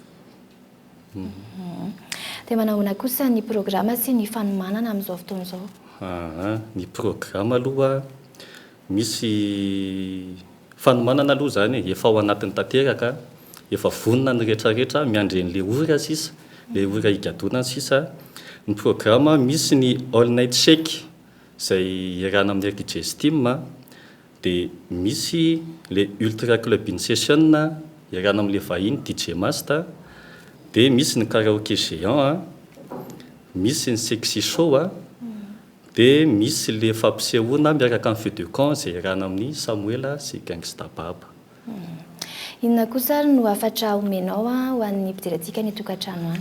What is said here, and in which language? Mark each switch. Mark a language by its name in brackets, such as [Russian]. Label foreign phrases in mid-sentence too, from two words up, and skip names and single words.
[Malagasy] dia manahoana kosa ny programa sy ny fanomanana amin'izao fotoana izao? Ny programa aloha misy fanomanana aloha zany efa ao anatin'ny tanteraka, efa vonona ny rehetrarehetra miandren'le ora sisa, le ora higadona sisa. Ny programa misy ny [English] all night shake [Malagasy] izay iarahana amin'ny air DJ Steam, dia misy le [English] ultra club in session [Malagasy] iarahana amin'le vahiny DJ Master, dia misy ny [French] karaoke géant, [Malagasy] misy ny [English] sexy show [Malagasy] dia misy le fampisehoana miaraka amin'ny [French] feu de camp [Malagasy] izay iarahana amin'ny Samuela sy gangsta baba. Inona kosa no afatra omenao ho an'ny mpidirantsika ny tokantrano any?